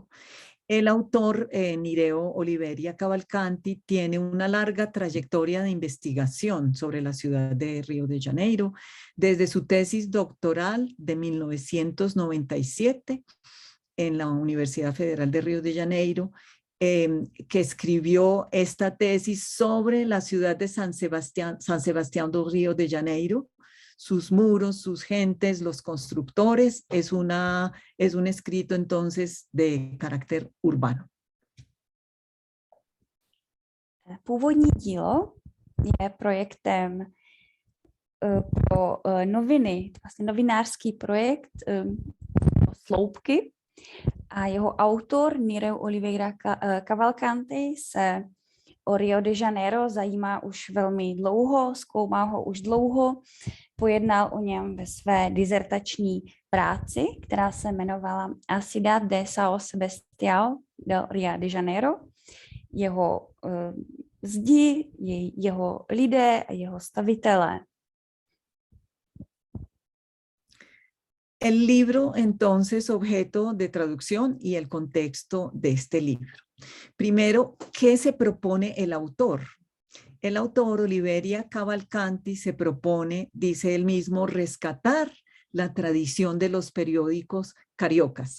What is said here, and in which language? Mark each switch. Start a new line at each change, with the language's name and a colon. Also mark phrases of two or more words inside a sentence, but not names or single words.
Spanish: El autor, Nireu Oliveira Cavalcanti, tiene una larga trayectoria de investigación sobre la ciudad de Río de Janeiro, desde su tesis doctoral de 1997 en la Universidad Federal de Río de Janeiro, que escribió esta tesis sobre la ciudad de San Sebastián do Río de Janeiro, sus muros, sus gentes, los constructores. Es un escrito entonces de carácter urbano.
Czech: Původní dílo je projektem pro noviny, vlastně novinářský projekt Sloupky a jeho autor Nireu Oliveira Cavalcanti se o Rio de Janeiro zajímá už velmi dlouho, zkoumá ho už dlouho, pojednal o něm ve své dizertační práci, která se jmenovala A cidade de São Sebastião do Rio de Janeiro. Jeho zdi, jeho lidé a jeho stavitelé.
Spanish: El libro, entonces, objeto de traducción y el contexto de este libro. Primero, ¿qué se propone el autor? El autor, Oliveira Cavalcanti, se propone, dice él mismo, rescatar la tradición de los periódicos cariocas.